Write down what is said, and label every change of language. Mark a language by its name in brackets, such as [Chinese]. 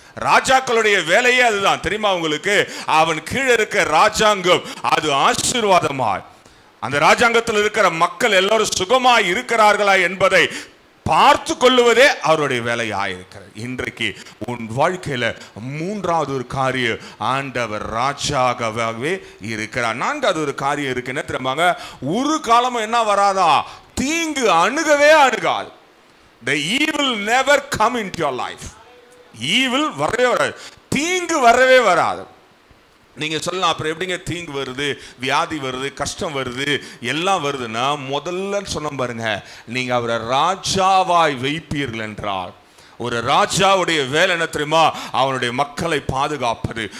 [Tamil] ராஜாக்களுடைய வேலையே அதுதான் தெரியுமா உங்களுக்கு. அவன் கீழே இருக்க ராஜாங்கம் அது ஆசீர்வாதமாய், அந்த ராஜாங்கத்தில் இருக்கிற மக்கள் எல்லாரும் சுகமாய் இருக்கிறார்களா என்பதை பார்த்து கொள்ளுவதே அவருடைய வேலையாயிருக்கிறது. இன்றைக்கு உன் வாழ்க்கையில மூன்றாவது ஒரு காரியம், ஆண்டவர் ராஜாவாகவே இருக்கிறார். நான்காவது ஒரு காரியம் இருக்கு, என்ன தெரியுமாங்க, ஒரு காலமும் என்ன வராதா, தீங்கு அணுகவே அணுகாது. [English] The evil never come into your life. [Tamil] Evil வரவே வராது, தீங்கு வரவே வராது. நீங்க சொல்லலாம், அப்புறம் எப்படிங்க தீங்கு வருது, வியாதி வருது, கஷ்டம் வருது, எல்லாம் வருதுன்னா முதல்ல சொன்ன பாருங்க, நீங்க அவரை ராஜாவாய் வைப்பீர்கள் என்றால். ஒரு ராஜாவுடைய வேலை என்ன தெரியுமா, அவனுடைய மக்களை பாதுகாப்பது.